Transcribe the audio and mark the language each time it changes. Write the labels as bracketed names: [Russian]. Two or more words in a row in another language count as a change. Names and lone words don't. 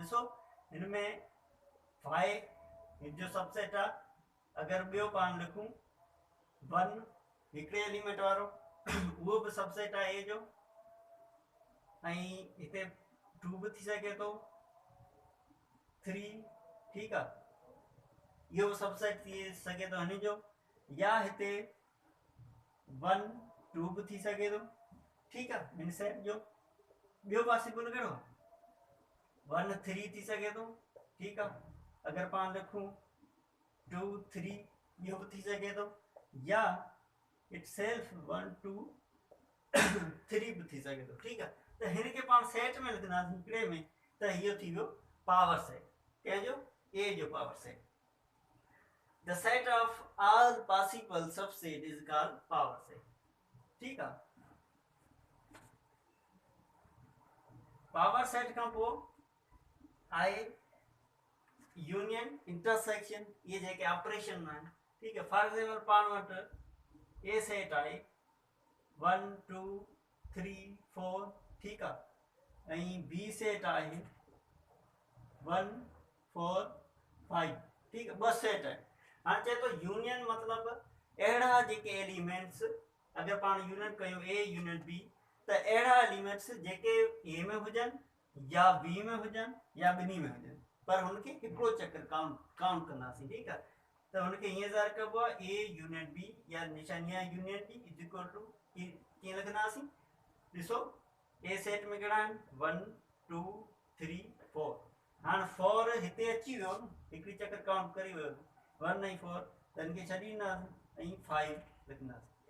[Sindhi] ॾिसो हिन में 5 हिन जो सबसेट आहे अगरि ॿियो पाण लिखूं 1 हिकिड़े एलिमेंट वारो उहो बि सबसेट आहे ए जो ऐं हिते 2 बि थी सघे थो 3 ठीकु आहे इहो सबसेट थी सघे थो हिन जो या हिते 1 2 बि थी सघे थो ठीकु आहे हिन सेट जो। ॿियो पॉसिबल कहिड़ो 1 3 थी सघे थो ठीकु आहे अगरि पाण लिखूं 2 3 इहो बि थी सघे थो या [English] itself [Sindhi] 1 2 3 बि थी सघे थो ठीकु आहे। त हिन खे पाण सेट में लिखंदासीं हिकिड़े में त इहो थी वियो [English] power set [Sindhi] कंहिंजो ए जो [English] power set. The set of all possible subset is called power set [Hindi] ठीक है। [Sindhi] पावर सेट खां पोइ आहे [English] union intersection [Sindhi] ये जेके ऑपरेशन आहिनि [Hindi] ठीक है। [English] for example [Sindhi] पाण वटि ए सेट आहे 1 2 3 4 [Hindi] ठीक है [Sindhi] ऐं [English] B set [Sindhi] आहे 1 4 5 [Hindi] ठीक है [Sindhi] ॿ सेट आहिनि। हाँ चए तो यूनियन मतलब अड़ा जेके एलिमेंट्स अगर पान यूनियन कयो [English] A union B [Sindhi] तो अड़ा एलिमेंट्स जेके ए में हुजन या बी में हुजन या बिनी में हुजन पर उनके हिकिड़ो चक्कर काउंट कंदासीं [Hindi] ठीक है। [Sindhi] त हुनखे हीअं ज़ाहिर कबो आहे [English] A union B [Sindhi] या निशानिया [English] union B is equal to [Sindhi] कीअं लिखंदासीं? ॾिसो ए सेट में कहिड़ा आहिनि 1 2 3 4। हाणे 4 हिते अची वियो न, हिकिड़ी चकर काउंट करी वियो 1 ऐं 4 त हिनखे छॾे ॾींदासीं ऐं 5 लिखंदासीं।